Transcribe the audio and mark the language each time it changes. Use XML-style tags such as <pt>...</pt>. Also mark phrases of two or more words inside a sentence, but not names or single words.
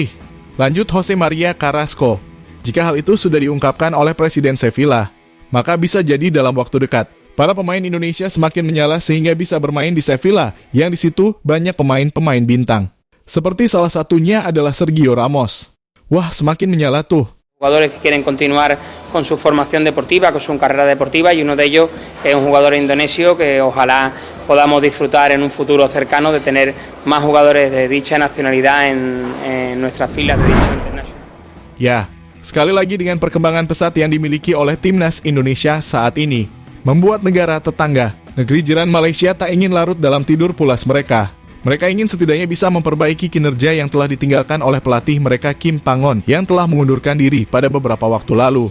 <id>Lanjut Jose Maria Carrasco. Jika hal itu sudah diungkapkan oleh Presiden Sevilla, maka bisa jadi dalam waktu dekat para pemain Indonesia semakin menyala sehingga bisa bermain di Sevilla, yang di situ banyak pemain-pemain bintang. Seperti salah satunya adalah Sergio Ramos. Wah, semakin menyala tuh.</id> <es>Jugadores que quieren continuar con su formación deportiva, con su carrera deportiva, y uno de ellos es un jugador indonesio que ojalá podamos disfrutar en un futuro cercano de tener más jugadores de dicha nacionalidad en nuestras filas de dicho internacional.</es> <id>Ya, sekali lagi dengan perkembangan pesat yang dimiliki oleh timnas Indonesia saat ini, membuat negara tetangga, negeri jiran Malaysia tak ingin larut dalam tidur pulas mereka. Mereka ingin setidaknya bisa memperbaiki kinerja yang telah ditinggalkan oleh pelatih mereka Kim Pangon yang telah mengundurkan diri pada beberapa waktu lalu.</id>